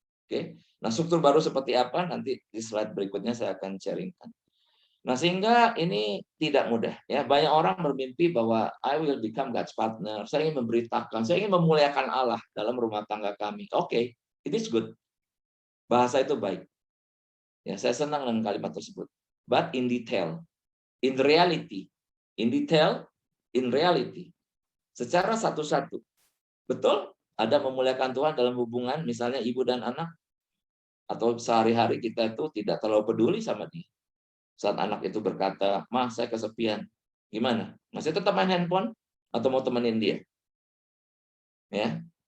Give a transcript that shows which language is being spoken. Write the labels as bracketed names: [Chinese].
[Indonesian] Oke, nah struktur baru seperti apa nanti di slide berikutnya saya akan sharingkan. Nah, sehingga ini tidak mudah. Ya, banyak orang bermimpi bahwa [English] I will become God's partner. [Indonesian] Saya ingin memberitakan, saya ingin memuliakan Allah dalam rumah tangga kami. Oke, [English] it is good. [Indonesian] Bahasa itu baik. Ya, saya senang dengan kalimat tersebut. [English] But in detail, in reality, in detail, in reality, [Indonesian] secara satu-satu. Betul? Ada memuliakan Tuhan dalam hubungan, misalnya ibu dan anak, atau sehari-hari kita itu tidak terlalu peduli sama dia. Saat anak itu berkata, "Ma, saya kesepian." Gimana? Masih tetap main handphone atau mau temenin dia? Ya.